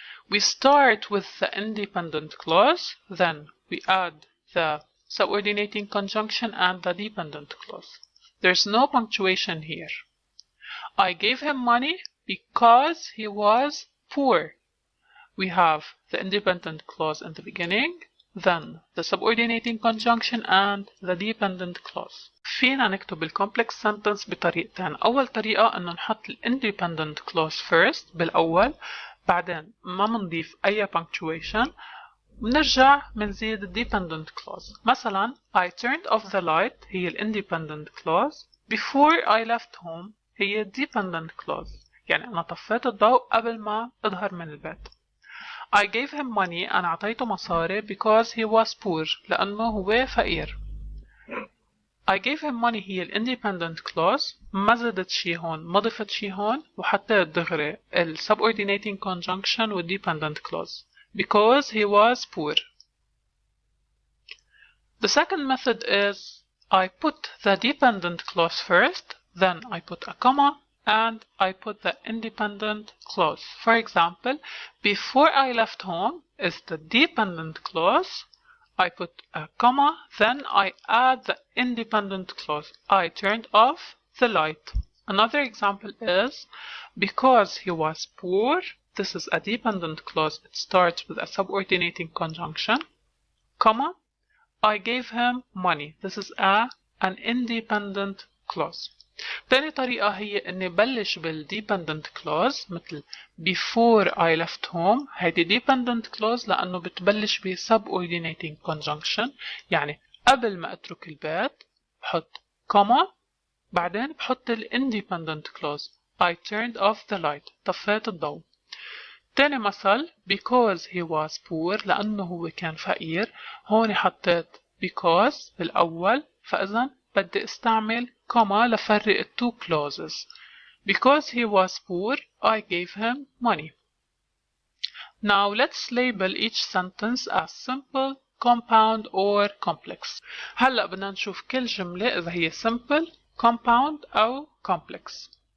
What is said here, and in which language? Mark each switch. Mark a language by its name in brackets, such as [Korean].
[English] We start with the independent clause, then we add the subordinating conjunction and the dependent clause. There's no punctuation here. I gave him money because he was poor. We have the independent clause in the beginning, then the subordinating conjunction and the dependent clause. [Arabic] فينا نكتب الكومبلكس سنتنس بطريقتين. أول طريقة إنه نحط [English] independent clause first [Arabic] بالأول، بعدين ما منضيف أي punctuation، ونرجع منزيد dependent clause. [English] مثلا I turned off the light هي independent clause. Before I left home [Arabic] هي dependent clause، يعني أنا طفيت الضوء قبل ما أظهر من البيت. [English] I gave him money [Arabic] أنا أعطيته مصاري [English] because he was poor [Arabic] لأنه هو فقير. [English] I gave him money [Arabic] هي independent clause، ما زدت شي هون ما ضفت شي هون وحطيت دغري subordinating conjunction و dependent clause [English] because he was poor. The second method is I put the dependent clause first, then I put a comma, and I put the independent clause. For example, before I left home is the dependent clause. I put a comma, then I add the independent clause. I turned off the light. Another example is because he was poor. This is a dependent clause. It starts with a subordinating conjunction, comma. I gave him money. This is an independent clause. [Arabic] تاني طريقة هي إني بلش بالdependent clause مثل [English] before I left home. [Arabic] هيدي dependent clause لأنه بتبلش ب subordinating conjunction، يعني قبل ما أترك البيت بحط comma، بعدين بحط independent clause [English] I turned off the light، [Arabic] طفيت الضوء. تاني مثل [English] because he was poor، [Arabic] لأنه هو كان فقير. هون حطيت because بالأول، فإذا بدي استعمل comma لفرق [English] two clauses. Because he was poor, I gave him money. Now let's label each sentence as simple, compound or complex. [Arabic] هلأ بدنا نشوف كل جملة إذا هي simple, compound أو complex.